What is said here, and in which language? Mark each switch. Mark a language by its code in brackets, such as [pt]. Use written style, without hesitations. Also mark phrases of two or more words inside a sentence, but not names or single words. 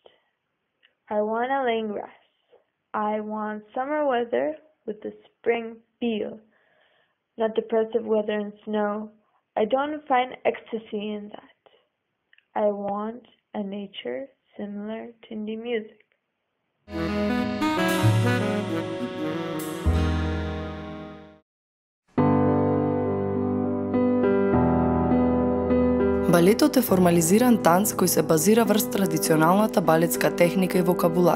[en] I want a lane grass. I want summer weather with the spring feel, not depressive weather and snow. I don't find ecstasy in that. I want a nature similar to indie music. [mk] Балетот е формализиран танц кој се базира врз традиционалната балетска техника и вокабулар.